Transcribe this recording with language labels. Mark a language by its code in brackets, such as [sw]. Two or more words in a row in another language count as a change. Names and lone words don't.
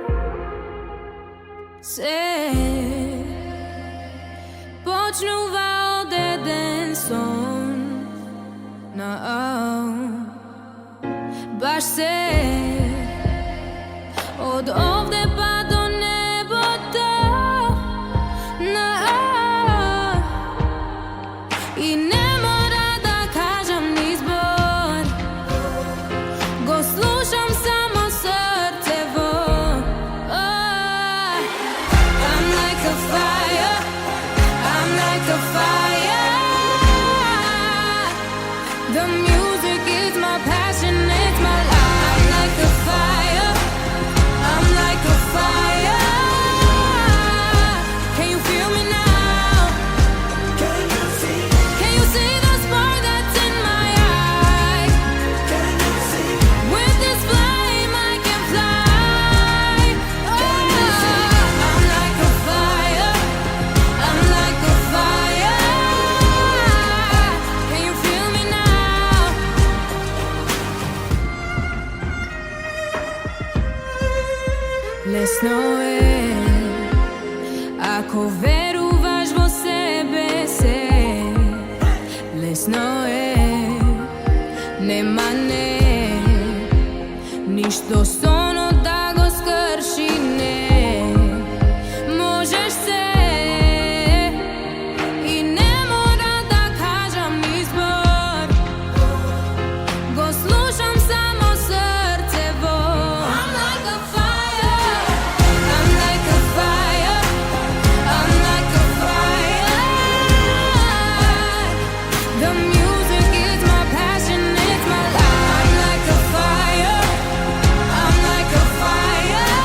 [mk] Се почнува од еден сон баш се од овде па до небото и не мора да кажам ни збор, го слушам само срцево. [en] I'm like a fire, I'm like a fire. The music is my passion, it's my life. I'm like a fire, I'm like a fire. Can you feel me now? Can you see the spark that's in my eyes? With this flame I can fly. I'm like a fire, I'm like a fire. Can you feel me now? [mk] Лесно е ако веруваш во себе се. Лесно е, нема ништо сонот да го скрши, не можеш се и не мора да кажам ни збор, го слушам само срцево. [en] I'm like a fire, I'm like a fire, I'm like a fire. The music is my passion, it's my life. I'm like a fire, I'm like a fire.